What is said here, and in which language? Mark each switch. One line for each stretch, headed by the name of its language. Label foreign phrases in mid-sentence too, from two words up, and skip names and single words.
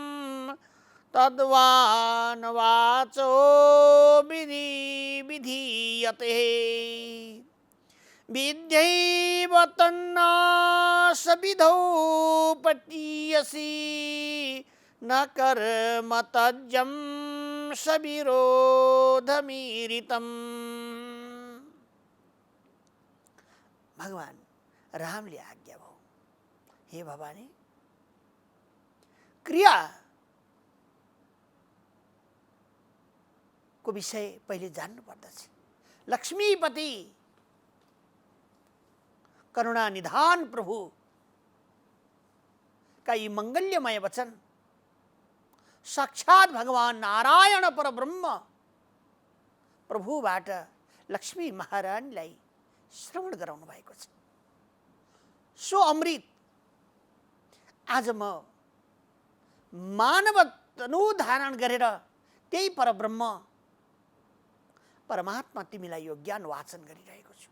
Sanskrit: तद्वान् वाचो विधीयते विद्यैव तन्नाशविधौ पटीयसि न कर्म तज्जं सविरोधमीरितम्।
Nepali: भगवान रामले आज्ञा भयो, हे भवानी, क्रिया को विषय पहिले जान्नु पर्दछ। लक्ष्मीपति करुणा निधान प्रभु का यी मंगल्यमय वचन साक्षात भगवान नारायण परब्रह्म प्रभुबाट लक्ष्मी महारानीलाई श्रवण गराउनु भएको छ। सो अमृत आज म मानव तनु धारण गरेर त्यही परब्रह्म परमात्मा तिमीलाई यो ज्ञान वाचन गरिरहेको छु।